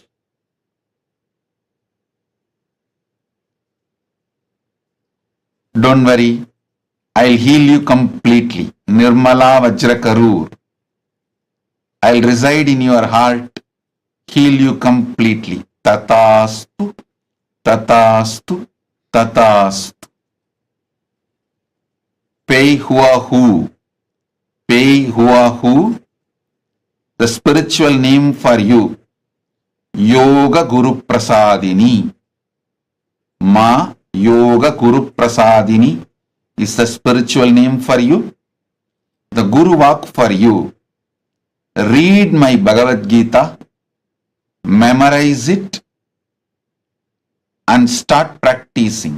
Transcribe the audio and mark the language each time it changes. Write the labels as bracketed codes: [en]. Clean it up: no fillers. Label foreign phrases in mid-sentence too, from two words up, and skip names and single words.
[en] Don't worry, I'll heal you completely. Nirmala Vajrakarur. I'll reside in your heart, heal you completely. [sa] Tathastu, Tathastu, Tathastu. Pei Hua Hu. Pei Hua Hu. [en] The spiritual name for you. Yoga Guru Prasadini. Ma Yoga Guru Prasadini is the spiritual name for you. The Guru Vak for you. Read my Bhagavad Gita, memorize it, and start practicing.